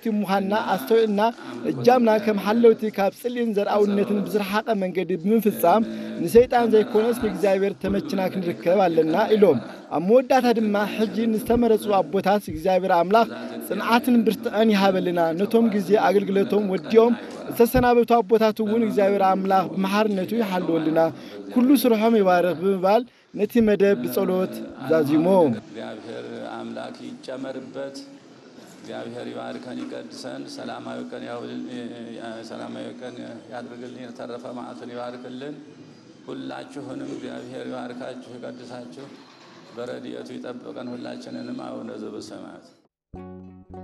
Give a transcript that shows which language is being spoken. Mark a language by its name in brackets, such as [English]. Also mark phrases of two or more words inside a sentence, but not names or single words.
[Tigrinya] ምዃንና ኣስተውዕልና እጃምና ከም ሓለውቲ ካብ ጽሊን ዘራውነትን ብዝረሓቐ መንገዲ ብምፍጻም ንሰይጣን ዘይኮነስ ንእግዚአብሔር ተመችና ክንርከብ ኣለና ኢሎም ኣብ መወዳእታ ድማ ሕጂ ንዝተመረጹ ኣቦታት እግዚአብሔር ኣምላኽ ጽንዓትን ብርትዕን ይሃበልና ነቶም ጊዜ ኣገልግሎቶም ወዲኦም ዝተሰናበቱ ኣቦታት እውን እግዚአብሔር ኣምላኽ ብመሓርነቱ ይሓልወልና ኩሉ ስርሖም ይባርኽ ብምባል ነቲ መደብ ብጸሎት ዛዚሞም [Amharic] እግዚአብሔር አምላክ ይጨመርበት እግዚአብሔር ይባርከን ይቀድሰን ሰላማዊ ቀን ያድርግልን የተረፈ መዓቱን ይባርክልን ሁላችሁንም እግዚአብሔር ይባርካችሁ ይቀድሳችሁ በረድኤቱ ይጠብቀን ሁላችንንም [Geez] አቡነ ዘበሰማያት